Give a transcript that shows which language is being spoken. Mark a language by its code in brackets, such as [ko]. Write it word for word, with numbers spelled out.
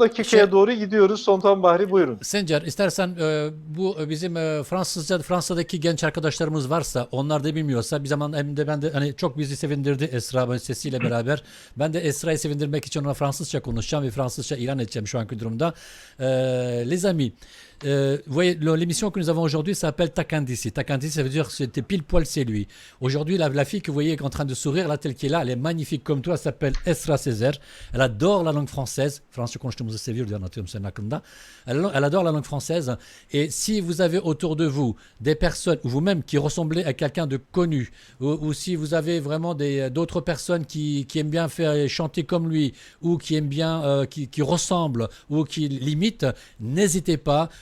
[tr] dakikaya doğru gidiyoruz. Tonton Bahri, buyurun. Sencer, istersen e, bu e, bizim e, Fransızca Fransa'daki genç arkadaşlarımız varsa, onlar da bilmiyorsa bir zaman, hem de ben de hani çok bizi sevindirdi Esra böyle sesiyle beraber. Ben de Esra'yı sevindirmek için ona Fransızca konuşacağım ve Fransızca ilan edeceğim şu anki durumda. [fr] E, Les amis, euh, vous voyez, le- l'émission que nous avons aujourd'hui s'appelle Takandici. Takandici, ça veut dire que c'était pile poil, c'est lui. Aujourd'hui, la, la fille que vous voyez en train de sourire, là, telle qu'elle est là, elle est magnifique comme toi, elle s'appelle Esra Césaire. Elle adore la langue française. [tr] Fransızca konuştuğumuzu seviyor diye anlatıyorum senin hakkında. [fr] Elle, elle adore la langue française. Et si vous avez autour de vous des personnes, ou vous-même qui ressemblez à quelqu'un de connu, ou, ou si vous avez vraiment des- d'autres personnes qui, qui aiment bien faire chanter comme lui, ou qui aiment bien, euh, qui, qui ressemblent, ou qui l'imitent, n'hésitez pas.